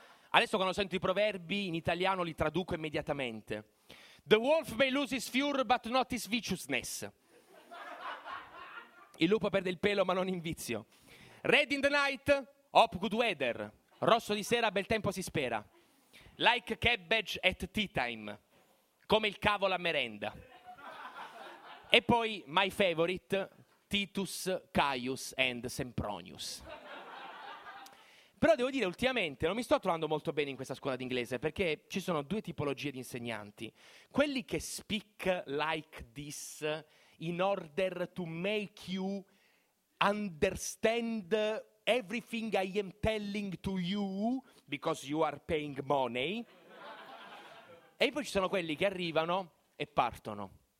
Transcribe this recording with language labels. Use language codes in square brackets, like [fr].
[it] Adesso quando sento i proverbi in italiano li traduco immediatamente. [en] The wolf may lose his fur but not his viciousness. [it] Il lupo perde il pelo ma non in vizio. [en] Red in the night, hop good weather. [it] Rosso di sera, bel tempo si spera. [en] Like cabbage at tea time. [it] Come il cavolo a merenda. E poi, [en] my favorite, Titus, Caius and Sempronius. [it] Però devo dire, ultimamente, non mi sto trovando molto bene in questa scuola d'inglese, perché ci sono due tipologie di insegnanti. Quelli che [en] speak like this in order to make you understand everything I am telling to you because you are paying money. [it] E poi ci sono quelli che arrivano e partono.